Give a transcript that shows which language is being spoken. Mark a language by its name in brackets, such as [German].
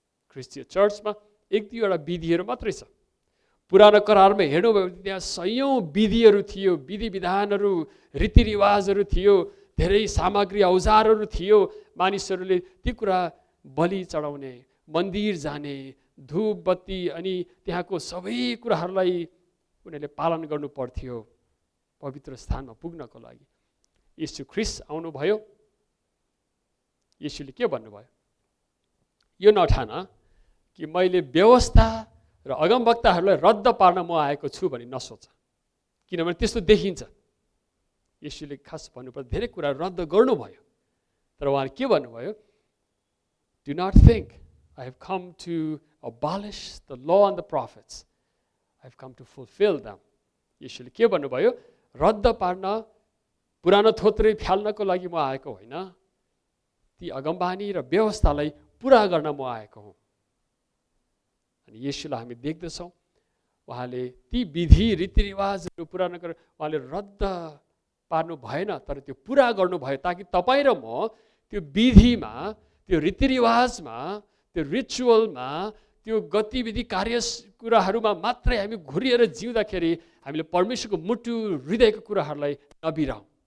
[Nepali] Christian चर्चमा एक दुईवटा विधिहरू मात्रै छ। पुरानो करारमा हेर्नुभयो भने त्यहाँ सयौँ विधिहरू थियो, विधि विधानहरू, रीतिरिवाजहरू थियो, धेरै सामग्री औजारहरू थियो। मानिसहरूले ती कुरा बलि चढाउने, मन्दिर जाने, धूप बत्ती अनि त्यहाँको सबै कुराहरूलाई उनीहरूले पालन गर्नु पर्थ्यो पवित्र स्थानमा पुग्नको लागि। यीशु ख्रीष्ट आउनुभयो, यीशुले के भन्नुभयो? यो नठान कि मैले व्यवस्था र अगमवक्ताहरूलाई रद्द पार्न म आएको छु भने नसोच, किनभने त्यस्तो देखिन्छ। यीशुले खास भन्नुपर्दा धेरै कुरा रद्द गर्नुभयो, तर उहाँले के भन्नुभयो? [English] Do not think I have come to abolish the law and the prophets. I have come to fulfill them. [Nepali] यीशुले के भन्नुभयो? रद्द पार्न, पुरानो थोत्रे फ्याल्नको लागि म आएको होइन, ती अगमबानी र व्यवस्थालाई पुरा गर्न म आएको हुँ। अनि यीशुलाई हामी देख्दछौँ, उहाँले ती विधि रीतिरिवाजहरू पुरा नगरेर उहाँले रद्द पार्नु भएन, तर त्यो पुरा गर्नुभयो, ताकि तपाईँ र म त्यो विधिमा, त्यो रीतिरिवाजमा, त्यो रिचुअलमा, त्यो गतिविधि कार्य कुराहरूमा मात्रै हामी घुरिएर जिउँदाखेरि हामीले परमेश्वरको मुटु हृदयको कुराहरूलाई नबिराउँ।